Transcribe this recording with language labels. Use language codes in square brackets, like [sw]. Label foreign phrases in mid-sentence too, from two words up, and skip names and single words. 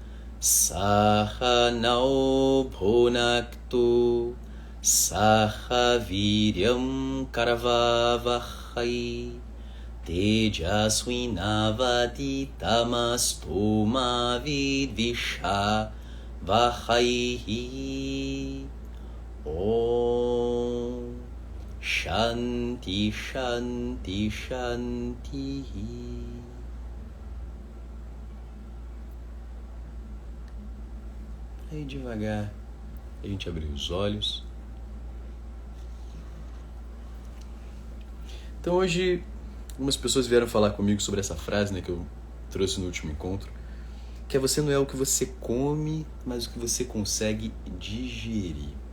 [sa] सह नौ भुनक्तु सह वीर्यं करवावहै तेजस्वि नावधीतमस्तु मा विद्विषावहै. ॐ शान्तिः शान्तिः शान्तिः. [pt] Aí devagar a gente abriu os olhos. Então hoje algumas pessoas vieram falar comigo sobre essa frase, né, que eu trouxe no último encontro, que é: você não é o que você come, mas o que você consegue digerir.